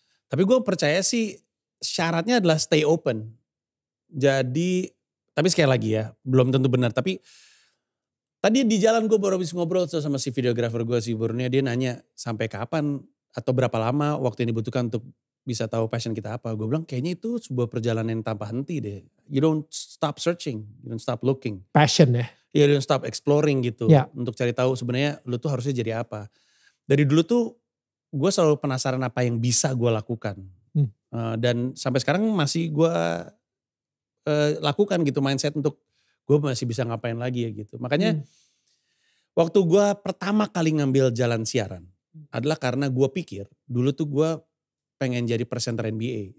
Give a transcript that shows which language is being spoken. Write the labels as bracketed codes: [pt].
[id] Tapi gue percaya sih syaratnya adalah [en] stay open. [id] Jadi, tapi sekali lagi ya, belum tentu benar. Tapi tadi di jalan gue baru habis ngobrol sama si videografer gue, si Borneo, dia nanya sampai kapan atau berapa lama waktu yang dibutuhkan untuk bisa tahu passion kita apa. Gue bilang kayaknya itu sebuah perjalanan tanpa henti deh. [en] You don't stop searching, you don't stop looking. [id] Passion ya? [en] You don't stop exploring [id] gitu. Untuk cari tahu sebenarnya lu tuh harusnya jadi apa. Dari dulu tuh gue selalu penasaran apa yang bisa gue lakukan. Dan sampai sekarang masih gue lakukan gitu mindset untuk gue masih bisa ngapain lagi ya gitu. Makanya waktu gue pertama kali ngambil jalan siaran adalah karena gue pikir dulu tuh gue pengen jadi presenter NBA.